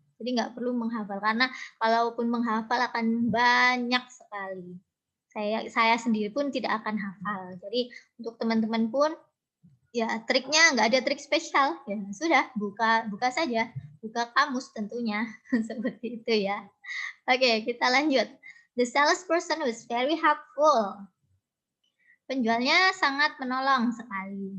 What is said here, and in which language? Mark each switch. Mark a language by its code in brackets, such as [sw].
[id] Jadi nggak perlu menghafal, karena kalaupun menghafal akan banyak sekali. Saya sendiri pun tidak akan hafal. Jadi untuk teman-teman pun ya triknya nggak ada trik spesial. Ya sudah, buka saja, buka kamus tentunya seperti itu ya. Oke, kita lanjut. [en] The salesperson was very helpful. [id] Penjualnya sangat menolong sekali.